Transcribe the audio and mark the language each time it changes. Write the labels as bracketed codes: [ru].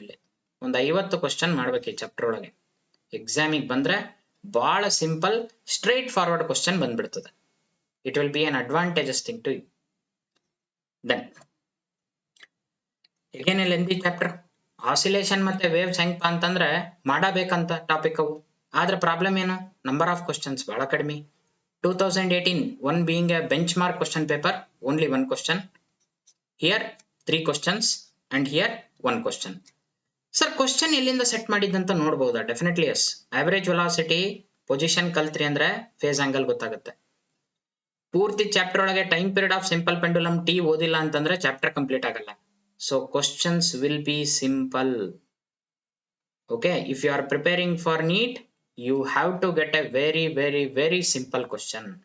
[kn] ಇಲ್ಲಿ ಒಂದು 50 ಕ್ವಶನ್ ಮಾಡ್ಬೇಕು ಈ ಚಾಪ್ಟರ್ ಒಳಗೆ. ಎಕ್ಸಾಮಿಗೆ ಬಂದ್ರೆ ಬಹಳ ಸಿಂಪಲ್ ಸ್ಟ್ರೈಟ್ ಫಾರ್ವರ್ಡ್ ಕ್ವಶನ್ ಬಂದ್ಬಿಡ್ತದೆ. [en] It will be an advantageous thing to you. [kn] Then ಏನಿಲ್ಲ ಎಂದಿ ಚಾಪ್ಟರ್, ಆಸಿಲೇಷನ್ ಮತ್ತೆ ವೇವ್ಸ್ ಹೆಂಗಪ್ಪ ಅಂತಂದ್ರೆ ಮಾಡಬೇಕಂತ ಟಾಪಿಕ್ ಅವು. ಆದ್ರೆ ಪ್ರಾಬ್ಲಮ್ ಏನು, ನಂಬರ್ ಆಫ್ ಕ್ವಶನ್ಸ್ ಬಹಳ ಕಡಿಮೆ. [en] 2018 1 being a benchmark question paper, only 1 question. Here 3 questions and here 1 question. [kn] Sir question ಎಲ್ಲಿಂದ set ಮಾಡಿದ್ದಂತ ನೋಡ್ಬೋದಾ? [en] Definitely yes. [kn] Average velocity, position ಕಲ್ತ್ರಿ ಅಂದ್ರೆ ಫೇಸ್ ಆಂಗಲ್ ಗೊತ್ತಾಗುತ್ತೆ. ಪೂರ್ತಿ ಚಾಪ್ಟರ್ ಒಳಗೆ time period of simple pendulum T ಓದಿಲ್ಲ ಅಂತಂದ್ರೆ chapter complete ಆಗಲ್ಲ. [en] So questions will be simple. Okay, if you are preparing for NEET, you have to get a very simple question.